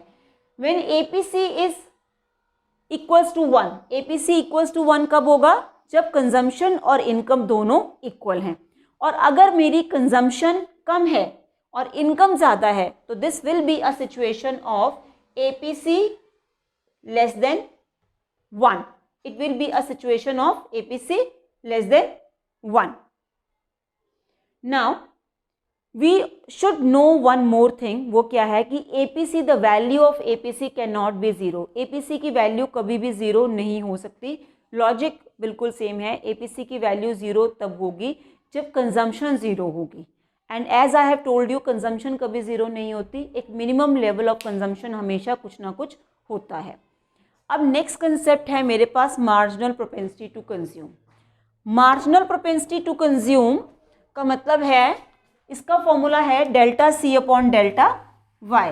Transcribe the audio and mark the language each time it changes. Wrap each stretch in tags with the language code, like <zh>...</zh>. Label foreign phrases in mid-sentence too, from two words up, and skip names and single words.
<en>when APC is equals to 1, APC equals to 1</en> <hi>कब होगा? जब कंजम्पशन और इनकम दोनों इक्वल हैं। और अगर मेरी कंजम्पशन कम है और इनकम ज़्यादा है, तो</hi> <en>this will be a situation of APC less than 1. It will be a situation of APC less than 1. Now, we should know one more thing.</en> <hi>वो क्या है कि</hi> <en>APC, the value of APC cannot be 0.</en> <hi>APC की वैल्यू कभी भी 0 नहीं हो सकती। लॉजिक बिल्कुल सेम है। APC की वैल्यू 0 तब होगी जब कंजम्पशन 0 होगी।</hi> <en>and as I have told you,</en> <hi>कंजम्पशन कभी 0 नहीं होती। एक</hi> <en>minimum level of consumption</en> <hi>हमेशा कुछ ना कुछ होता है। अब</hi> <en>next concept</en> <hi>है मेरे पास</hi> <en>marginal propensity to consume. marginal propensity to consume</en> <hi>का मतलब है, इसका फॉर्मूला है</hi> <en>delta C upon delta Y.</en>